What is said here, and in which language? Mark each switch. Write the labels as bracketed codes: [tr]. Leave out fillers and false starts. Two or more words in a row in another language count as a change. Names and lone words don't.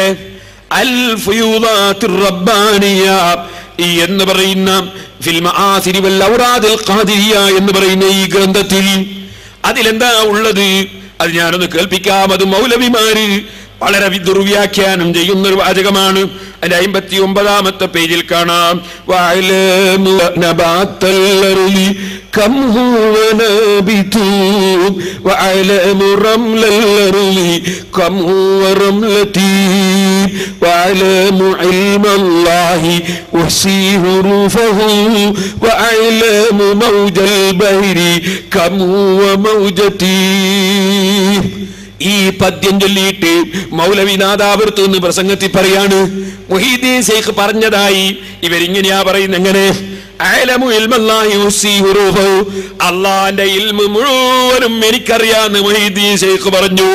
[ml] അൽ ഫുയൂദാത്തുർ റബ്ബാനിയ എന്ന് പറയുന്ന ഫിൽ മആസിരി വൽ ഔറാദിൽ ഖാദിരിയ എന്ന് പറയുന്ന ഈ ഗ്രന്ഥത്തിൽ അതിലെന്താ ഉള്ളത്? അത് ഞാനൊന്ന് കേൾപ്പിക്കാം. അത് മൗലവിമാര് വളരെ ദുർവ്യാഖ്യാനം ചെയ്യുന്ന ഒരു വാചകമാണ്. അതിന്റെ 59-ാമത്തെ പേജിൽ കാണാം. [ar] كم هو نابت وعلم رمل الأرض كم هو رملتي وعلم علم الله وحصي حروفه وعلم موج البحر كم هو موجتي. [ml] ഈ പദ്യം ചൊല്ലിയിട്ട് മൗലവി നാദാപുരത്ത് നിന്ന് പ്രസംഗത്തിൽ പറയാണ്, മുഹീദ്ദീൻ ശൈഖ് പറഞ്ഞതായി ഇവരിങ്ങനെയാ പറയുന്നത്. എങ്ങനെ? അള്ളാന്റെ ഇൽമു മുഴുവനും എനിക്കറിയാന്ന് മുഹീദ്ദീൻ ശൈഖ് പറഞ്ഞു.